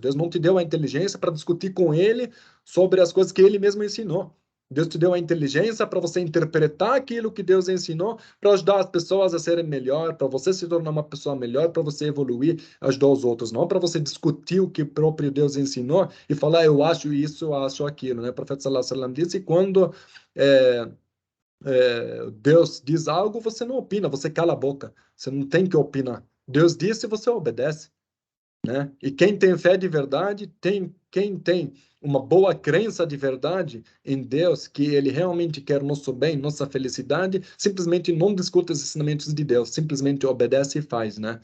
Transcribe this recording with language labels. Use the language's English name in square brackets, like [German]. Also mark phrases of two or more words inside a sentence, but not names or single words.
[Portuguese] Deus não te deu a inteligência para discutir com Ele sobre as coisas que Ele mesmo ensinou. Deus te deu a inteligência para você interpretar aquilo que Deus ensinou, para ajudar as pessoas a serem melhor, para você se tornar uma pessoa melhor, para você evoluir, ajudar os outros, não para você discutir o que o próprio Deus ensinou e falar, eu acho isso, eu acho aquilo, né? O profeta [Arabic] صلى الله عليه وسلم [Portuguese] disse, quando Deus diz algo, você não opina, você cala a boca, você não tem que opinar. Deus disse, você obedece, né? E quem tem fé de verdade, quem tem uma boa crença de verdade em Deus, que Ele realmente quer nosso bem, nossa felicidade, simplesmente não discute os ensinamentos de Deus, simplesmente obedece e faz, né?